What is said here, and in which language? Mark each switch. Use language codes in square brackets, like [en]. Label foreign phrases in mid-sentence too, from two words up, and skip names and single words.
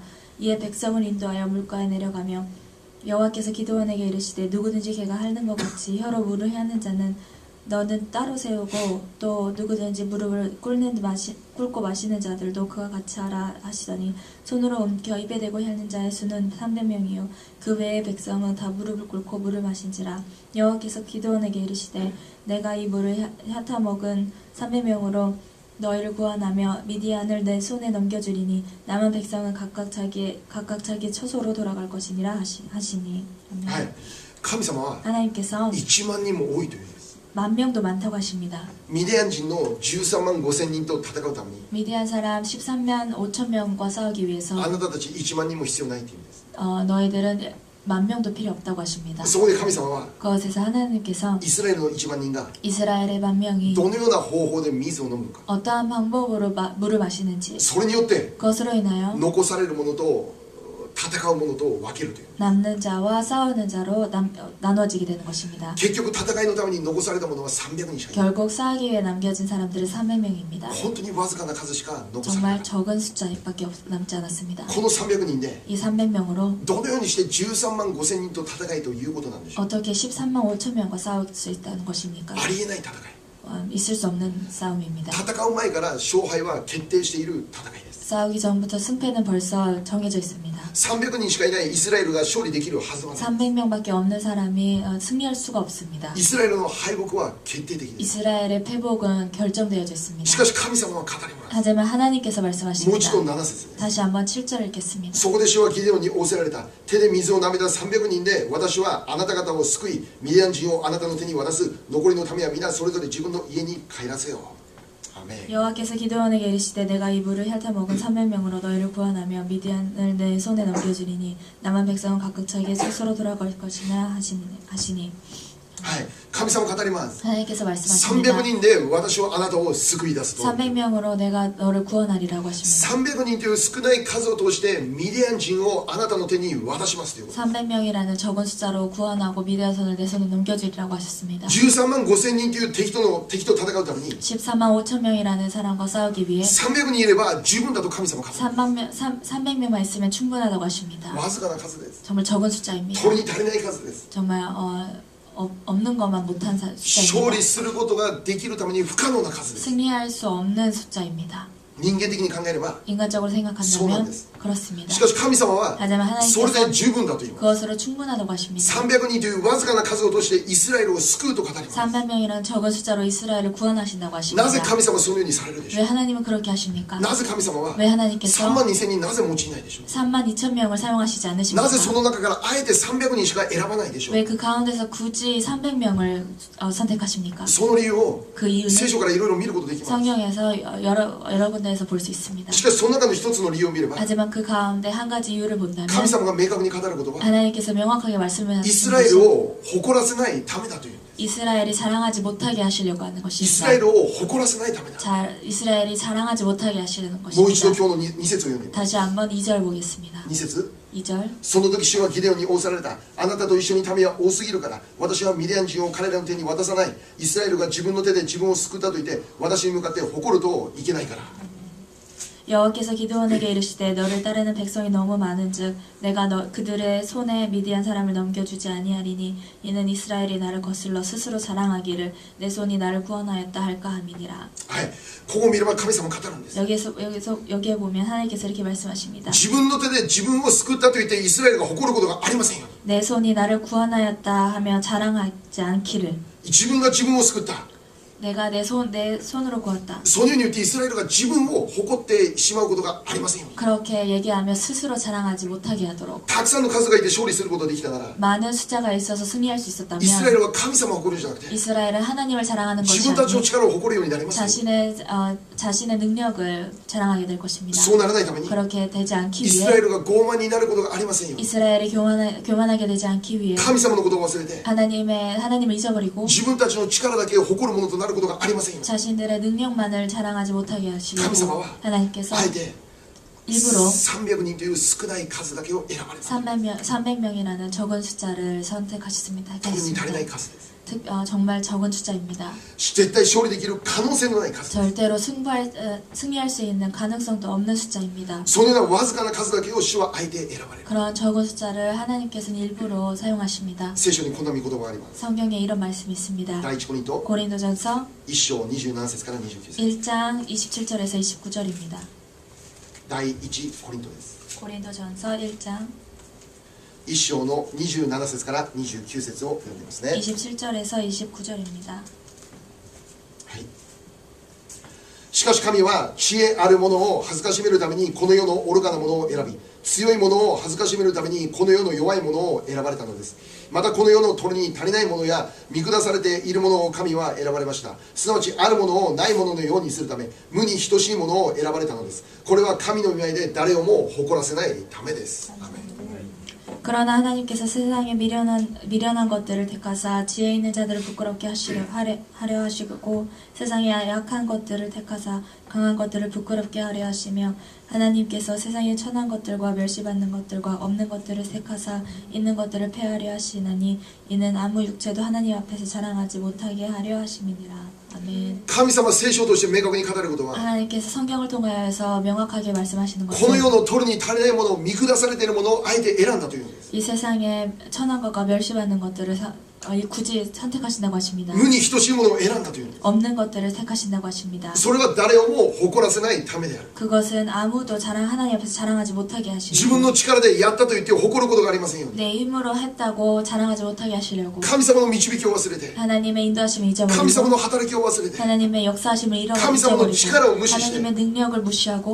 [ko] 이에 백성을 인도하여 물가에 내려가며 여호와께서 기드온에게 이르시되 누구든지 걔가 핥는 것 같이 혀로 물을 헤아는 자는 너는 따로 세우고 또 누구든지 무릎을 꿇고 마시는 자들도 그와 같이 하라 하시더니 손으로 옮겨 입에 대고 핥는 자의 수는 300명이요 그 외의 백성은 다 무릎을 꿇고 물을 마신지라. 여호와께서 기드온에게 이르시되 내가 이 물을 핥아 먹은 300명으로 너희를 구원하며 미디안을 내 손에 넘겨주리니 남은 백성은 각각 자기 처소로 돌아갈 것이니라 하시니. [ja] はい、神様は [ko] 하나님께서 [ja] 1万人も多いというんです。 [ko] 1만 명도 많다고 하십니다. [ja] ミディアン人の13万5千人と戦うために [ko] 미디안 사람 13만 5천 명과 싸우기 위해서 [ja] あなたたち1万人も必要ないというんです。 [ko] 너희들은 1만 명도 필요 없다고 하십니다. [ja] そこで神様は [ko] 그것에서 하나님께서 [ja] イスラエルの1万人が [ko] 이스라엘의 1만 명이 [ja] どのような方法で水を飲むのか、 [ko] 어떠한 방법으로 물을 마시는지 [ja] それによって [ko] 그것으로 인하여 [ja] 残されるものと戦うものと分けるという。 [ko] 남는 자와 싸우는 자로 나눠지게 되는 것입니다. [ja] 結局戦いのために残されたものは300人しかいない。 [ko] 결국 싸우기 위해 남겨진 사람들은 300명입니다. [ja] 本当にわずかな数しか残されな [ko] 정말 [ja] い。 [ko] 적은 숫자밖에 남지 않았습니다. [ja] この300人で [ko] 이 300명으로 [ja] どのようにして13万5千人と戦いということなんでしょう。 [ko] 어떻게 13만 5천 명과 싸울 수 있다는 것입니까? [ja] ありえない戦い。 [ko] 있을 수 없는 싸움입니다. [ja] 戦う前から勝敗は決定している戦いです。 [ko] 싸우기 전부터 승패는 벌써 정해져 있습니다. [ja] 300 人しかいないイスラエルが勝利できるはずはない。 [ko] 300명밖에 없는 사람이 승리할 수가 없습니다. [ja] イスラエルの敗北は決定的です。 [ko] 이스라엘의 패복은 결정되어져 [ja] し [ko] 있습니다. [ja] かし神様は語ります。 [ko] 하지만 하나님께서 [ja] もう [ko] 말씀하십니다. [ja] 一度7節です。 [ko] 다시 한번 7절 읽겠습니다. [ja] そこで主はギデオンに仰せられた。手で水を舐めた300人で私はあなた方を救い、ミディアン人をあなたの手に渡す。残りの民は皆それぞれ自分の家に帰らせよう。アメン。 [ko] 여호와께서 기드온에게 이르시되 내가 이 물을 핥아 먹은 300명으로 너희를 구원하며 미디안을 내 손에 넘겨주리니 남은 백성은 각각 자기의 스스로 돌아갈 것이나 하시니. [ja] はい、神様語ります。 [ko] 하나님께서 말씀하십니다. [ja] 300 人で私はあなたを救い出すと。 [ko] 300명으로 내가 너를 구원하리라고 하십니다. [ja] 300 人という少ない数を通してミディアン人をあなたの手に渡しますということ。 [ko] 300명이라는 적은 숫자로 구원하고 미디안 손을 내 손에 넘겨주리라고 하셨습니다. [ja] 13 万5千人という敵と戦うために [ko] 14만 5천 명이라는 사람과 싸우기 위해 [ja] 300 人いれば十分だと神様は語る。 [ko] 300명만 있으면 충분하다고 하십니다. [ja] わずかな数です。 [ko] 정말 적은 숫자입니다. [ja] 取りに足りない数です。 [ko] 정말 없는 것만 못한 [ja] 勝 [ko] 숫자입니다. [ja] 利することができるために不可能な数です。 [ko] 승리할 수 없는 숫자입니다. [ja] 人間的に考えれば。 [ko] 인간적으로 [ja] そうなん [ko] 생각한다면 [ja] です [ko] 그렇습니다. [ja] しかし神様は [ko] 하지만 [ja] それ [ko] 하나님께서 [ja] で十分だと言います。 [ko] 그것으로 충분하다고 하십니다. [ja] 300 人というわずかな数を通してイスラエルを救うと語ります。 [ko] 300명이라는 적은 숫자로 이스라엘을 구원하신다고 [ja] な [ko] 하십니다. [ja] ぜ神様はそのようにされるでしょ [ko] 왜 하나님은 그렇게 하십니까? [ja] う。なぜ神様は [ko] 왜 하나님께서 [ja] 3万2千人なぜ用いないでしょ [ko] 3만 2천 명을 사용하시지 [ja] う。 [ko] 않으십니까? [ja] なぜその中からあえて300人しか選ばないでしょう。 [ko] 왜 그 가운데서 굳이 300명을 선택하십니까? [ja] その理由を [ko] 그 이유는 [ja] 聖書からいろいろ見ることできます。 [ko] 성경에서 여러 군데에서 볼 수 있습니다. [ja] しかしその中の一つの理由を見れば [ko] 하지만 그 가운데 한 가지 이유를 본다면 [ja] 神様が明確に語ることは [ko] 하나님께서 명확하게 [ja] イ [ko] 말씀하시는 [ja] スラエ [ko] 것이 [ja] ルを誇らせないためだというんです。 [ko] 이스라엘이 자랑하지 못하게 하시려고 하는 [ja] イスラエ [ko] 것입니다. [ja] ルを誇らせないためだ。 [ko] 이스라엘이 자랑하지 못하게 하시는 [ja] もう一度 [ko] 것입니다. [ja] 今日の2節を読んでみます。 [ko] 다시 한번 2절 보겠습니다. [ja] 2節 [ko] 2절 [ja] その時主はギデオンに仰せられた。あなたと一緒に民は多すぎるから私はミディアン人を彼らの手に渡さない。イスラエルが自分の手で自分を救ったと言って私に向かって誇るといけないから。 [ko] 여호와께서 기드온에게 이르시되 너를 따르는 백성이 너무 많은즉 내가 그들의 손에 미디안 사람을 넘겨주지 아니하리니 이는 이스라엘이 나를 거슬러 스스로 자랑하기를 내 손이 나를 구원하였다 할까 함이니라. [ja] はい、ここを見れば神様語るんです。 [ko] 여기에 보면 하나님께서 이렇게 말씀하십니다. [ja] 自分の手で自分を救ったと言ってイスラエルが誇ることがありませんよ。 [ko] 내 손이 나를 구원하였다 하며 자랑하지 않기를 [ja] 自分が自分を救った。 [ko] 내가 내 손으로 구웠다. [ja] そのように言ってイスラエルが自分を誇ってしまうことがありませんよ。 [ko] 그렇게 얘기하며 스스로 자랑하지 못하게 하도록 [ja] たくさんの数がいて勝利することができたなら [ko] 많은 숫자가 있어서 승리할 수 [ja] イスラエ [ko] 있었다면 [ja] ルは神様を誇るんじゃなくて [ko] 이스라엘은 하나님을 자랑하는 [ja] 自 [ko] 것이 [ja] 分たちの [ko] 아니고 [ja] 力を誇るようになりますよ。 [ko] 자신의 능력을 자랑하게 될 것입니다. [ja] そうならないために [ko] 그렇게 되지 않기 [ja] イスラエ [ko] 위해 [ja] ルが傲慢になることがありませんよ。 [ko] 이스라엘이 교만하게 되지 않기 위해 [ja] 神様のことを忘れて [ko] 하나님을 잊어버리고 [ja] 自分たちの力だけを誇るものとなることがありませんよ。 [ko] 자신들의 능력만을 자랑하지 못하게 하시려고 하나님께서 하나님께서 [ja] あえて [ko] 일부러 [ja] 300人という少ない数だけを選ばれた。 [ko] 300명이라는 적은 숫자를 선택하셨습니다. [ja] 本当に足りない [ko] 했습니다. [ja] 数です。 [ko] 정말 적은 숫자입니다. [ja] 絶対勝利できる可能性のない数です。 [ko] 절대로 승리할 수 있는 가능성도 없는 숫자입니다. [ja] そのようなわずかな数だけを主はあえて選ばれる。 [ko] 그런 적은 숫자를 하나님께서는 일부러 사용하십니다. [ja] 聖書にこんな御言葉があります。 [ko] 성경에 이런 말씀이 있습니다. [ja] 第一コリント [ko] 고린도전서 [ja] 1章27節から29節。 [ko] 1장 27절에서 29절입니다. [ja] 第一コリントです。 [ko] 고린도전서 1장 [ja] 1 章の27節から29節を読んでいますね。 [ko] 27절에서 29절입니다. [ja] はい。しかし神は知恵あるものを恥ずかしめるためにこの世の愚かなものを選び、強いものを恥ずかしめるためにこの世の弱いものを選ばれたのです。またこの世の鳥に足りないものや見下されているものを神は選ばれました。すなわちあるものをないもののようにするため、無に等しいものを選ばれたのです。これは神の御前で誰をも誇らせないためです。アメン。 [ko] 그러나 하나님께서 세상에 미련한 것들을 택하사 지혜 있는 자들을 부끄럽게 하려 하시고 세상에 약한 것들을 택하사 강한 것들을 부끄럽게 하려 하시며 하나님께서 세상에 천한 것들과 멸시받는 것들과 없는 것들을 택하사 있는 것들을 폐하려 하시나니 이는 아무 육체도 하나님 앞에서 자랑하지 못하게 하려 하심이니라. 아멘. [ja] 神様は聖書として明確に語ることは [ko] 하나님께서 성경을 통하여서 명확하게 말씀하시는 [ja] この世 [ko] 것은 [ja] の鳥に足りないものを見下されているものをあえて選んだというんです。 [ko] 이 세상에 천한 것과 멸시받는 것들을 굳이 선택하신다고 하십니다. [ja] 無に等しいものを選んだというんです。 [ko] 없는 것들을 택하신다고 하십니다. [ja] それは誰をも誇らせないためである。 [ko] 그것은 아무도 하나님 앞에서 자랑하지 못하게 [ja] 自分 [ko] 하시려고 [ja] の力でやったと言って誇ることがありませんように。 [ko] 내 힘으로 했다고 자랑하지 못하게 하시려고 [ja] 神様の導きを忘れて、 [ko] 하나님의 인도하심을 [ja] 神様 [ko] 잊어버리고 [ja] の働きを忘れて、 [ko] 하나님의 역사하심을 [ja] 神様の力を [ko] 잊어버리고 [ja] 無視して [ko] 하나님의 능력을 무시하고